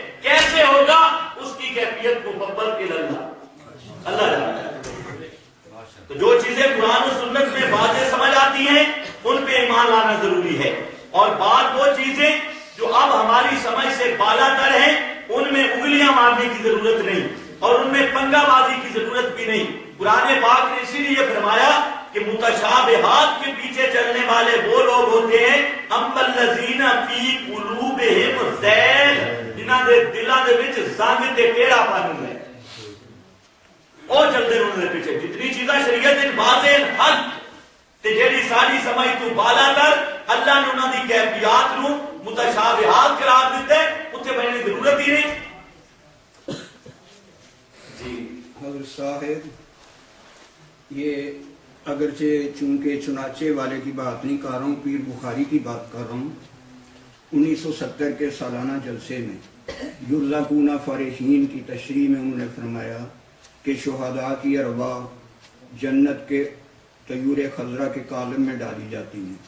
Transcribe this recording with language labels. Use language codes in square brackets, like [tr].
[ur] کیسے ہوگا اس کی کیفیت کو ببر کے اللہ جانتا ہے. تو جو چیزیں قرآن و سنت میں واضح سمجھ آتی ہیں ان پہ ایمان لانا ضروری ہے. اور بعض وہ چیزیں جو اب ہماری سمجھ سے بالا تر ہیں ان میں انگلیاں مارنے کی ضرورت نہیں اور ان میں پنگا بازی کی ضرورت بھی نہیں. قرآن پاک نے اسی لیے فرمایا کہ متشابہات کے پیچھے چلنے والے وہ لوگ ہوتے ہیں [ar] اما الذین فی قلوبہم زیغ, [pa] جنہاں دے دلاں دے وچ زنگ تے ٹیڑھا پن ہے. او چلدے انہاں دے پیچھے جتنی چیزاں شریعت وچ واضح حق تے جیڑی ساری سمجھ تو بالا کر اللہ نے انہاں دی کیفیات نو متشابہات قرار دتے, اتنے بڑھنے کی ضرورت ہی نہیں. جی [ur] حضرت صاحب, یہ اگرچہ چونکہ چنانچہ والے کی بات نہیں کر رہا ہوں, پیر بخاری کی بات کر رہا ہوں. 1970 کے سالانہ جلسے میں یرزقون فرحین کی تشریح میں انہوں نے فرمایا کہ شہداء کی ارواح جنت کے طیور خضرا کے کالم میں ڈالی جاتی ہیں.